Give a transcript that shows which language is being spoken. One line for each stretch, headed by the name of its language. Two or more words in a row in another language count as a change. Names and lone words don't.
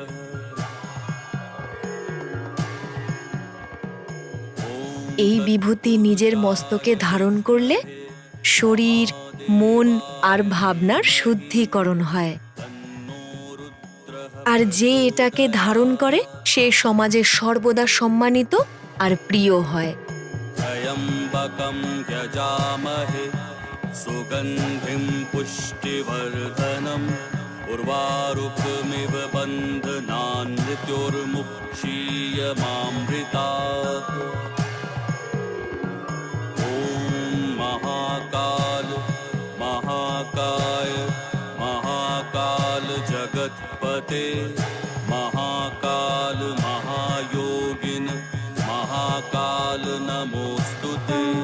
Bangla: এই বিভূতি নিজের মস্তকে ধারণ করলে শরীর, মন আর ভাবনার শুদ্ধিকরণ হয়। আর যে এটাকে ধারণ করে সে সমাজে সর্বদা সম্মানিত আর প্রিয় হয়।
Sanskrit: त्र्यम्बकं यजामहे सुगन्धिं पुष्टिवर्धनम् उर्वारुकमिव बन्धनान् मृत्योर्मुक्षीयमामृतात्। ॐ महाकाल महाकाय महाकाल जगत्पते महाकाल महायोगिन महाकाल नमोस्तुते।